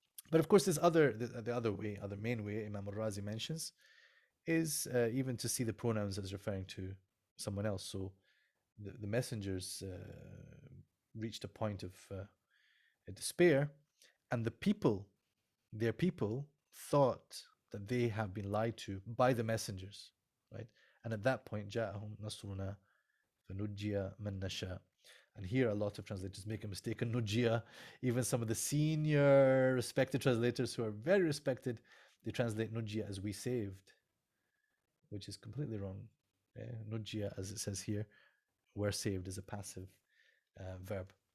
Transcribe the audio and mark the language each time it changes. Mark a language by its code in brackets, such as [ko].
[en] But of course, the other main way Imam al-Razi mentions is even to see the pronouns as referring to someone else. So the messengers reached a point of despair, and the people, their people, thought that they have been lied to by the messengers, right? And at that point, [ar] جاءهم نصرنا فنجي من نشاء. [en] And here, a lot of translators make a mistake on nujia. Even some of the senior respected translators who are very respected, they translate nujia as we saved, which is completely wrong. Nujia, as it says here, we're saved is a passive verb.